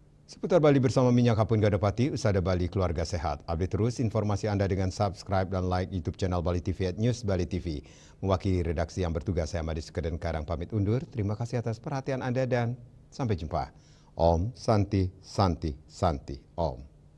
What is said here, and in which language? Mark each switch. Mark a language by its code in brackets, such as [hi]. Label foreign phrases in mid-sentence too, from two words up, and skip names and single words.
[id] Seputar Bali bersama Minyak Kapun Gadapati, Usada Bali Keluarga Sehat. Update terus informasi Anda dengan subscribe dan like YouTube channel Bali TV @News Bali TV. Mewakili redaksi yang bertugas, saya Madis Keden Karang pamit undur. Terima kasih atas perhatian Anda dan sampai jumpa. [sa] Om Santi Santi Santi Om.